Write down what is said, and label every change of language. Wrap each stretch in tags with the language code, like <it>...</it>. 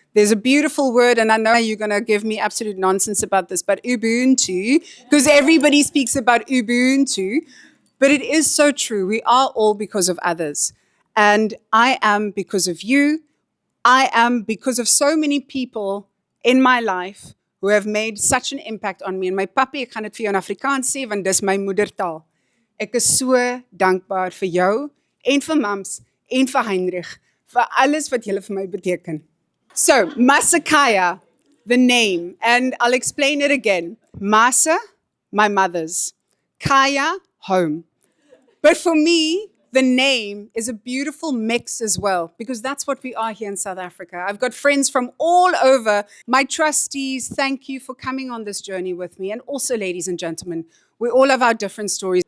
<en>There's a beautiful word, and I know you're going to give me absolute nonsense about this, but Ubuntu, because everybody speaks about Ubuntu, but it is so true. We are all because of others. And I am because of you. I am because of so many people in my life who have made such an impact on me. And my papi,</en> <af>ek gaan dit vir jou in Afrikaans sê, want dis my moedertaal. Ek is so dankbaar vir jou en vir mams en vir Heinrich vir alles wat julle vir my beteken.</af> <en>So, Masekhaya, the name, and I'll explain it again. Masa, my mother's. Khaya, home. But for me, the name is a beautiful mix as well, because that's what we are here in South Africa. I've got friends from all over. My trustees, thank you for coming on this journey with me. And also, ladies and gentlemen, we all have our different stories.</en>